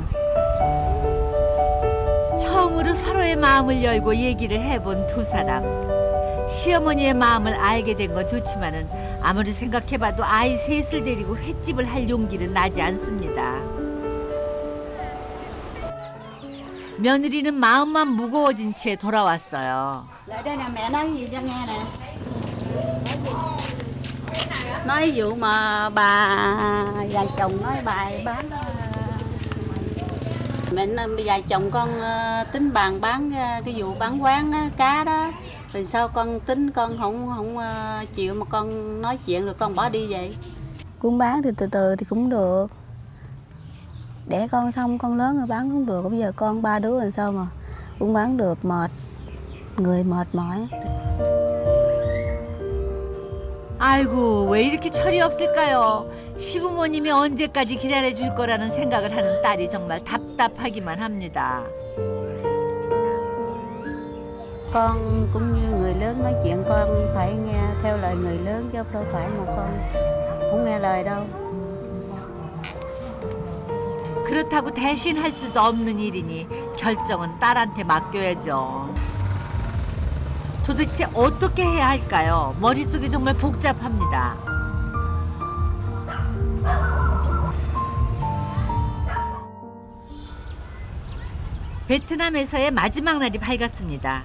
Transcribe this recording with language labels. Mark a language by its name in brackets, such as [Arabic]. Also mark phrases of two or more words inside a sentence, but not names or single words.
[Korean] 처음으로 서로의 마음을 열고 얘기를 해본 두 사람. 시어머니의 마음을 알게 된 건 좋지만은 아무리 생각해봐도 아이 셋을 데리고 횟집을 할 용기는 나지 않습니다. 며느리는 마음만 무거워진 채 돌아왔어요. [Vietnamese] Lại đây nè, mẹ nói gì cho nghe nè. Nói vụ mà bà già chồng nói bài bán mẹ già chồng con tính bàn bán cái vụ bán quán cá đó, rồi sao con tính con không chịu mà con nói chuyện rồi con bỏ đi vậy. Cũng bán thì từ từ thì cũng được. Đẻ con xong con lớn rồi bán cũng được. Bây giờ con 3 đứa làm sao mà cũng bán được, mệt, người mệt mỏi. [Korean] 아이고, 왜 이렇게 철이 없을까요? 시부모님이 언제까지 기다려줄 거라는 생각을 하는 딸이 정말 답답하기만 합니다. [Vietnamese] Con cũng như người lớn nói chuyện, con phải nghe theo lời người lớn chứ đâu phải mà con không nghe lời đâu. [Korean] 그렇다고 대신 할 수도 없는 일이니 결정은 딸한테 맡겨야죠. 도대체 어떻게 해야 할까요? 머릿속이 정말 복잡합니다. 베트남에서의 마지막 날이 밝았습니다.